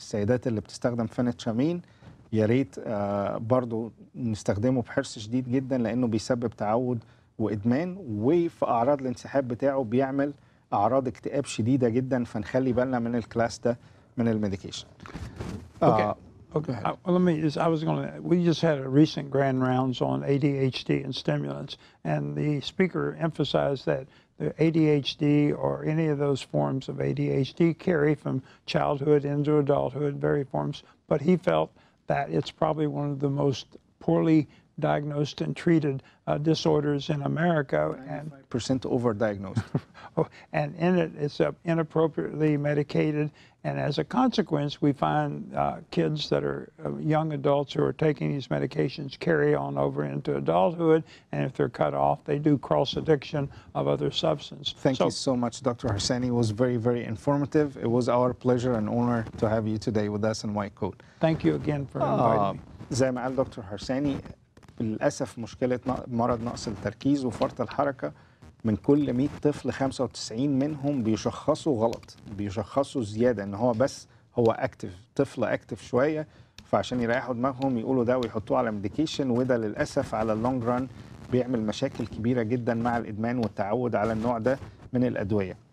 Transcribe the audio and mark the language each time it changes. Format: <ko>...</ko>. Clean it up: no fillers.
<ar>السيدات اللي بتستخدم فينترامين يا ريت برضو نستخدمه بحرص شديد جدا، لانه بيسبب تعود وادمان، وفي اعراض الانسحاب بتاعه بيعمل اعراض اكتئاب شديده جدا، فنخلي بالنا من الكلاس ده من الميديكيشن.</ar> <en>Okay. Let me just, we just had a recent grand rounds on ADHD and stimulants, and the speaker emphasized that the ADHD or any of those forms of ADHD carry from childhood into adulthood, various forms, but he felt that it's probably one of the most poorly diagnosed and treated disorders in America. 95% overdiagnosed. And in it, it's inappropriately medicated. And as a consequence, we find kids that are young adults who are taking these medications carry on over into adulthood. And if they're cut off, they do cross addiction of other substance. Thank you so much, Dr. Harsany. It was very, very informative. It was our pleasure and honor to have you today with us in White Coat. Thank you again for inviting me.</en> <ar>زي ما قال دكتور هرساني، للأسف مشكلة مرض نقص التركيز وفرط الحركة من كل 100 طفل 95 منهم بيشخصوا غلط، بيشخصوا زيادة ان هو بس هو اكتف، طفل اكتف شوية، فعشان يريحوا دماغهم يقولوا ده ويحطوه على ميديكيشن، وده للأسف على اللونج ران بيعمل مشاكل كبيرة جدا مع الإدمان والتعود على النوع ده من الأدوية.</ar>